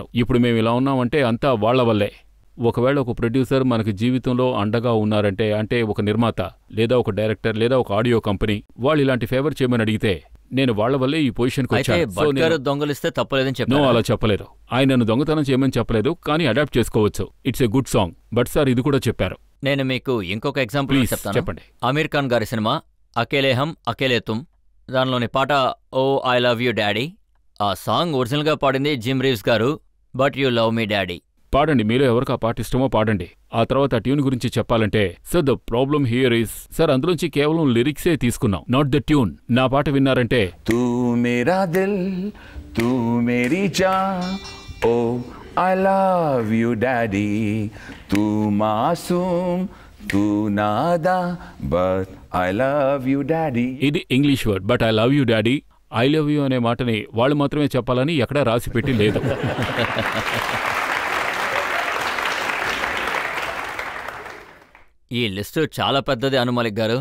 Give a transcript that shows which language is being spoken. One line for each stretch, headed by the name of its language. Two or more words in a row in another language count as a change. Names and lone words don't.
Telugu: ఇప్పుడు మేము ఇలా ఉన్నామంటే అంతా వాళ్ల వల్లే. ఒకవేళ ఒక ప్రొడ్యూసర్ మనకి జీవితంలో అండగా ఉన్నారంటే, అంటే ఒక నిర్మాత లేదా ఒక డైరెక్టర్ లేదా ఒక ఆడియో కంపెనీ, వాళ్ళు ఇలాంటి ఫేవర్ చేయమని అడిగితే నేను వాళ్ల వల్లే ఈ పొజిషన్కి వచ్చాను. దొంగలిస్తే తప్పలేదని చెప్పాను. అలా చెప్పలేదు. ఆయన నన్ను దొంగతనం చేయమని చెప్పలేదు, కానీ అడాప్ట్ చేసుకోవచ్చు.
English: It's a good song. But sir
Telugu: ఇది కూడా చెప్పారు. నేను మీకు ఇంకొక ఎగ్జాంపుల్ చెప్తాను. చెప్పండి. ఆమీర్ ఖాన్ గారి సినిమా అకేలే హమ్ అకేలే తుమ్, దానిలోని పాట ఓ ఐ లవ్ యూ డాడీ. ఆ సాంగ్ ఒరిజినల్ గా పాడింది జిమ్ రీవ్స్ గారు.
English: but you love me daddy.
Telugu: పాడండి, మీలో ఎవరికి ఆ పాట ఇష్టమో పాడండి. ఆ తర్వాత ఆ ట్యూన్ గురించి చెప్పాలంటే,
English: sir the problem here is,
Telugu: సార్ అందులోంచి కేవలం లిరిక్సే తీసుకున్నాం,
English: not the tune.
Telugu: నా పాట విన్నారంటే
Hindi: तू मेरा दिल तू मेरी जान
English: oh I love you daddy
Hindi: तू मासूम तू नादां
English: but I love you daddy. ఇది English word, but I love you daddy. I love you
Telugu: అనే మాటని వాళ్ళు మాత్రమే చెప్పాలని ఎక్కడా రాసిపెట్టి లేదు. ఈ లిస్టు చాలా పెద్దది అను మలిక్ గారు.